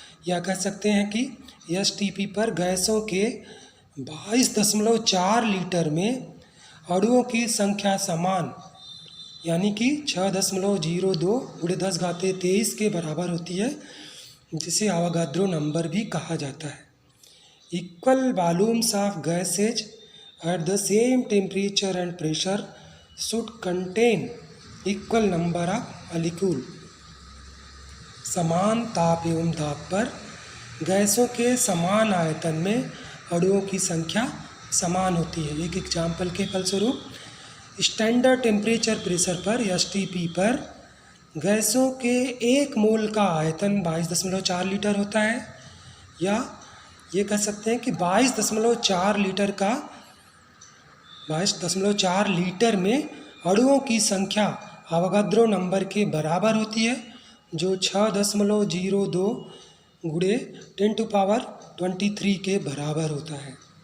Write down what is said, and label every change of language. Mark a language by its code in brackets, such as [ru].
[hi] या कह सकते हैं कि STP पर गैसों के 22.4 लीटर में अणुओं की संख्या समान, यानी कि 6.02 × 10⁻23 के बराबर होती है, जिसे अवोगाद्रो नंबर भी कहा जाता है। [en] Equal volumes of gases at the same temperature and pressure should contain equal number of molecule। [hi] समान ताप एवं दाब पर गैसों के समान आयतन में अणुओं की संख्या समान होती है। एक एग्जाम्पल के फलस्वरूप, स्टैंडर्ड टेम्परेचर प्रेशर पर STP पर गैसों के 1 मोल का आयतन 22.4 लीटर होता है, या ये कह सकते हैं कि 22.4 लीटर में अणुओं की संख्या अवोगाद्रो नंबर के बराबर होती है, जो 6.02 × 10⁻23 के बराबर होता है।